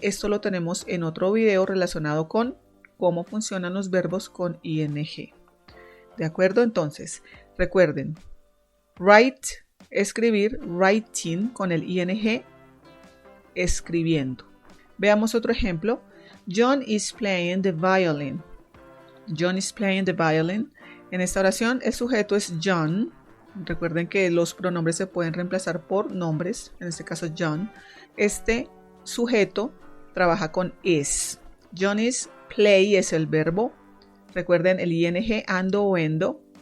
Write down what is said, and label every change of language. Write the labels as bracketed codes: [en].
[es] Esto lo tenemos en otro video relacionado con cómo funcionan los verbos con ing. ¿De acuerdo? Entonces, recuerden, write, escribir, writing con el ing, escribiendo. Veamos otro ejemplo. [en] John is playing the violin. John is playing the violin. [es] En esta oración el sujeto es John. Recuerden que los pronombres se pueden reemplazar por nombres, en este caso John. Este sujeto trabaja con is. John is, play es el verbo. Recuerden el ing, ando o endo.